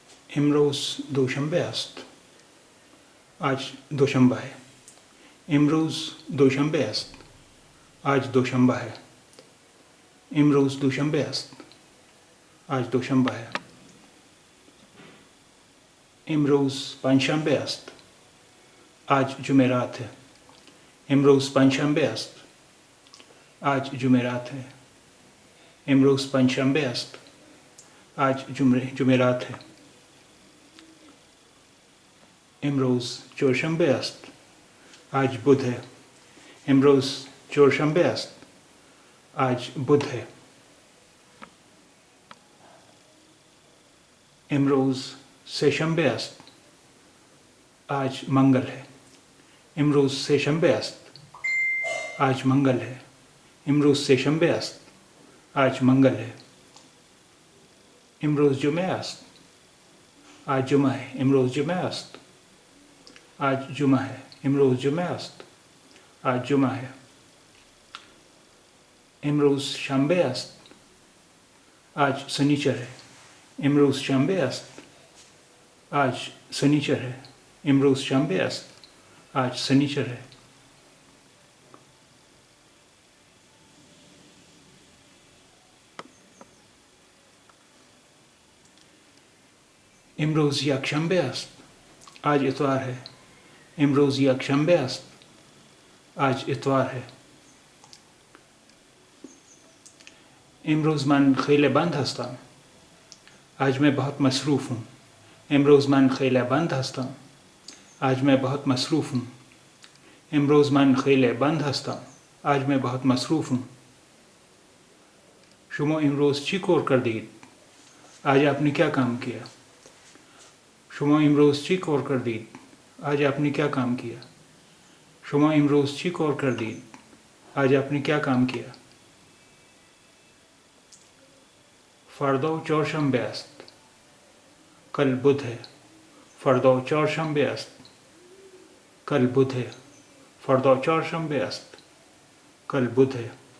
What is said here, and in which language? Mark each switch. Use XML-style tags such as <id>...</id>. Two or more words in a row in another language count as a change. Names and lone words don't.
<fa>امروز دوشنبه است.</fa> <ur>آج دوشنبه ہے.</ur> <fa>امروز دوشنبه است.</fa> <ur>آج دوشنبه ہے.</ur> <fa>امروز دوشنبه است.</fa> <ur>آج دوشنبه ہے.</ur> <fa>امروز پنجشنبه است.</fa> <ur>آج جمعرات ہے.</ur> <fa>امروز پنجشنبه است.</fa> <ur>آج جمعرات ہے.</ur> <fa>امروز پنجشنبه است.</fa> <ur>آج جمعرات ہے.</ur> <fa>امروز چهارشنبه است.</fa> <ur>آج بدھ ہے.</ur> <fa>امروز چهارشنبه است.</fa> <ur>آج بدھ ہے.</ur> <fa>امروز سهشنبه است.</fa> <ur>آج منگل ہے.</ur> <fa>امروز سهشنبه است.</fa> <ur>آج منگل ہے.</ur> <fa>امروز سهشنبه است.</fa> <ur>آج منگل ہے.</ur> <fa>امروز جمعه است.</fa> <ur>آج جمعه ہے.</ur> <fa>امروز جمعه است.</fa> <ur>آج جمعه ہے.</ur> <fa>امروز جمعه است.</fa> <ur>آج جمعه ہے.</ur> <fa>امروز شنبه است.</fa> <ur>آج سنیچر ہے.</ur> <fa>امروز شنبه است.</fa> <ur>آج سنیچر ہے.</ur> <fa>امروز شنبه است.</fa> <ur>آج سنیچر ہے.</ur> <fa>امروز یکشنبه است.</fa> <ur>آج اتوار ہے.</ur> <fa>امروز یکشنبه است.</fa> <ur>آج اتوار ہے.</ur> <fa>امروز من خیلی بند هستم.</fa> <ur>آج میں بہت مصروف ہوں.</ur> <fa>امروز من خیلی بند هستم.</fa> <ur>آج میں بہت مصروف ہوں.</ur> <fa>امروز من خیلی بند هستم.</fa> <ur>آج میں بہت مصروف ہوں.</ur> <fa>شما امروز چی کار کردید؟</fa> <ur>آج آپ نے کیا کام کیا؟</ur> <fa>شما امروز چی کار کردید؟</fa> <ur>آج آپ نے کیا کام کیا؟</ur> <fa>شما امروز چی کار کردید؟</fa> <ur>آج آپ نے کیا کام کیا؟</ur> <fa>فردا چهارشنبه است.</fa> <ur>کل بدھ ہے.</ur> <fa>فردا چهارشنبه است.</fa> <ur>کل بدھ ہے.</ur> <fa>فردا چهارشنبه است.</fa> <ur>کل بدھ ہے.</ur>